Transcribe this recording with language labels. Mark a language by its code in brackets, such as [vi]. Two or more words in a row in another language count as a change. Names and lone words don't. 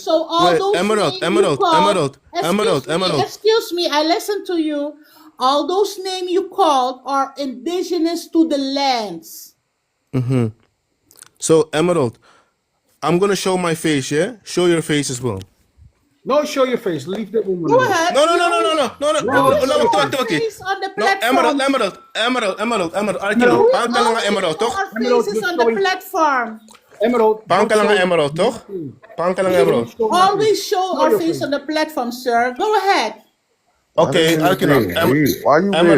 [en] so all wait, those names you called, Emerald. excuse me, I listened to you. All those names you called are indigenous to the lands. Mm-hmm. So Emerald, I'm gonna show my face. Yeah, show your face as well. No, show your face. Leave the woman Go alone. ahead. No, no, You no, no, no, always, no, no, no, you no, always no, Show show your no, our face. toki. face on the No, Emerald, platforms. Emerald, Emerald, Emerald, Emerald. Alkilo, Emerald, We pangkalanga always Emerald, show toch? our Emerald, faces you're on the showing. platform. Emerald, don't Pangkalanga show Emerald, toch? nothing. Pangkalanga We Emerald. Show nothing. always show Show our your face face. on the platform, sir. Go ahead. Not a Okay, minute Alkilo, being weird. Why you being